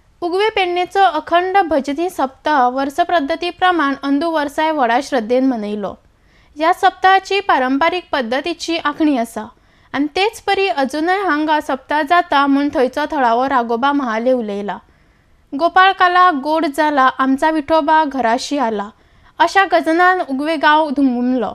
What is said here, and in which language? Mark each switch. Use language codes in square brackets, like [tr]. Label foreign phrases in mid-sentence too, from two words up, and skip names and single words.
[kok] उगवे पेडणेचो अखंड भजनी सप्ताह वर्स पद्धती प्रमाण अंदू वर्साय व्हडा श्रद्धेन मनयलो। ह्या सप्ताहाची पारंपारीक पद्धतीची आखणी आसा आनी तेच परी अजूनय हांगा सप्ताह जाता म्हूण थंयचो थळावो राघोबा महाले उलयला। [mr] गोपाळ काला गोड जाला आमचा विठोबा घराशी आला अशा [kok] गजनान उगवे गांव धुमधुमलो।